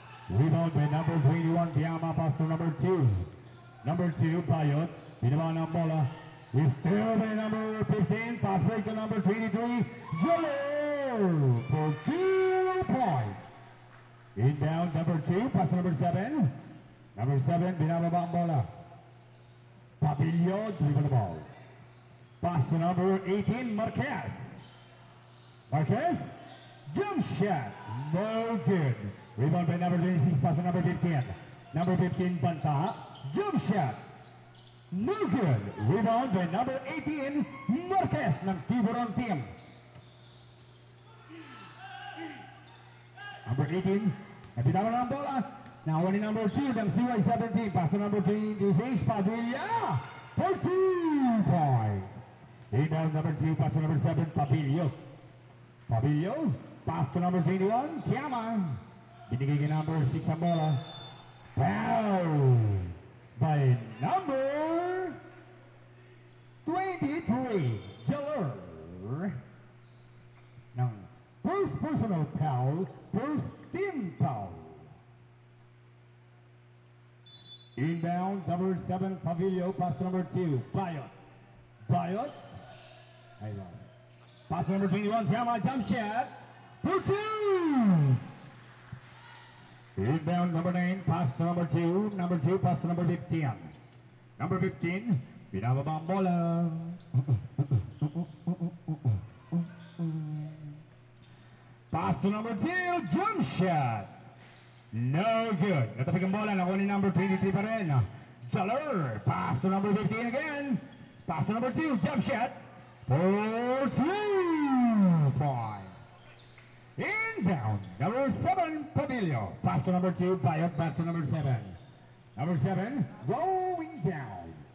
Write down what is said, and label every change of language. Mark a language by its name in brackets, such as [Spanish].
[English] Rebound by number 21, Biama, pass to number 2. Number 2, Bayot, [Filipino] kinabahan ang bola. [English] Still by number 15, pass break to number 23, Jalor, for 2 points. Inbound, number 2, pass to number 7. [Filipino] Number 7, binababa ang bola. [English] Papilio, dribble the ball. Pass to number 18, Marquez. Marquez, jump shot, no good. Rebound by number 26, pass to number 15. Number 15, Banta, jump shot, no good. Rebound by number 18, Marquez ng Tiburon team. [Filipino] Number 18, nabitaw na ang bola. [English] Now on number 2, ng CY17, pass to number 26, Padilla, for 2 points. Rebound number 2, pass to number 7, Papilio. Papilio, pass to number 21, Tiama. [Filipino] Binigay kay number 6 ang bola. [English] Foul by number 23, Jalor. Ng first personal foul, first team foul. Inbound, number 7, Pavilio, pass to number 2, Bayot. Bayot, pass to number 21, Tiama, jump shot, for 2! Inbound, number 9, pass to number 2, pass to number 15. [Filipino] Number 15, binababa ang bola. [English] Pass to number 2, jump shot. No good. [Filipino] Natapik ang bola, nakuha ni number 23 pa rin. [English] Jalor, pass to number 15 again. Pass to number 2, jump shot. For 2 points. Inbound, number 7, Pavilio. Pass to number 2, Bayot, back to number 7. Number 7, going down.